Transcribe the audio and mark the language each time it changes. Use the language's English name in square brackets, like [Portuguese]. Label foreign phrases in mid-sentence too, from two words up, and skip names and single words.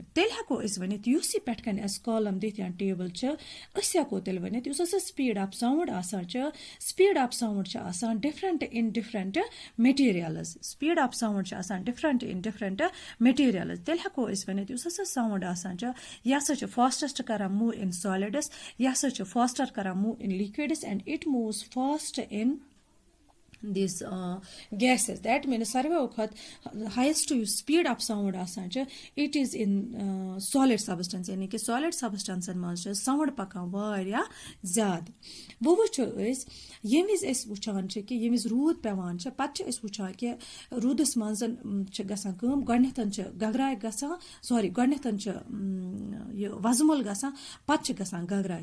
[Kashmiri] تیٚلہِ ہٮ۪کو أسۍ ؤنِتھ یُس یہِ پٮ۪ٹھ کَنۍ اَسہِ کالم دِتھ یا ٹیبل چھِ أسۍ ہٮ۪کو تیٚلہِ ؤنِتھ یُس ہسا [English] speed of sound [Kashmiri] آسان چھِ [English] speed of sound [Kashmiri] چھِ آسان [English] different in different materials. speed of sound [Kashmiri] چھِ آسان [English] different in different materials. [Kashmiri] تیٚلہِ ہٮ۪کو أسۍ ؤنِتھ یُس ہسا ساوُنٛڈ آسان چھُ یہِ ہسا چھُ فاسٹَسٹ کران [English] move in solids [Kashmiri] یہِ ہسا چھُ فاسٹر کران [English] move in liquids and it moves fast in these gases. That means [Kashmiri] ساروِیو کھۄتہٕ ہایسٹ یُس [English] speed of sound [Kashmiri] آسان چھُ [English] it is in solid substance [Kashmiri] یعنی کہِ [English] solid substances [Kashmiri] منٛز چھُ ساوُنٛڈ پکان واریاہ زیادٕ. وۄنۍ وٕچھو أسۍ ییٚمہِ وِزِ أسۍ وٕچھان چھِ کہِ ییٚمہِ وِزِ روٗد پیٚوان چھِ پتہٕ چھِ أسۍ وٕچھان کہِ روٗدَس منٛز چھِ گژھان کٲم گۄڈٕنٮ۪تھ چھِ گگراے گژھان گۄڈٕنٮ۪تھ چھِ یہِ وزمُل گژھان پتہٕ چھِ گژھان گگراے.